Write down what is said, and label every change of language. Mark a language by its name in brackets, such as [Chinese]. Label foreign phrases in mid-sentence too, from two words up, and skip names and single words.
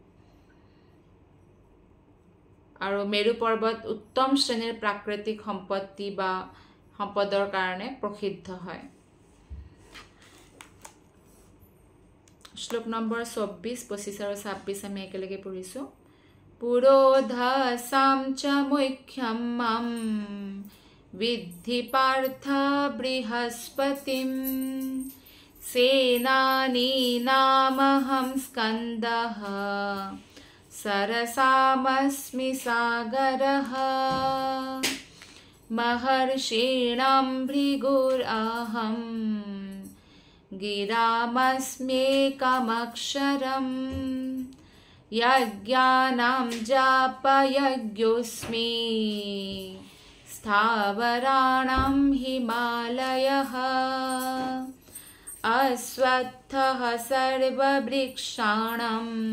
[Assamese] আৰু মেৰু পৰ্বত উত্তম শ্ৰেণীৰ প্ৰাকৃতিক সম্পত্তি বা সম্পদৰ কাৰণে প্ৰসিদ্ধ হয় শ্লোক নম্বৰ 24 25 আৰু 26 আমি একেলগে পঢ়িছো [Sanskrit] পুৰোধাসাম চ মুখ্যম মম विद्धि पार्थ बृहस्पतिं सेनानीनामहं स्कन्दः सरसामस्मि सागरः महर्षीणां भृगुरहं गिरामस्म्येकमक्षरं यज्ञानां जापयज्ञोऽस्मि स्थावराणां हिमालयः अश्वत्थः सर्ववृक्षाणां